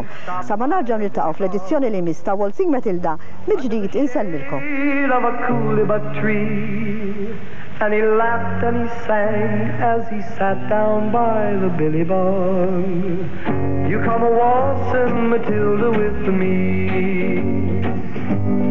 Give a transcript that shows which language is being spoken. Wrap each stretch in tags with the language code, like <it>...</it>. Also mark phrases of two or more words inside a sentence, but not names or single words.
<mt>Sa ma narġaw niltaqgħu fl-edizzjoni li mis ta' Waltzing Matilda mill-ġdid insellmilkom.</mt> <en>And he laughed and he sang as he sat down by the billy bog. You come a waltzing Matilda with me.</en>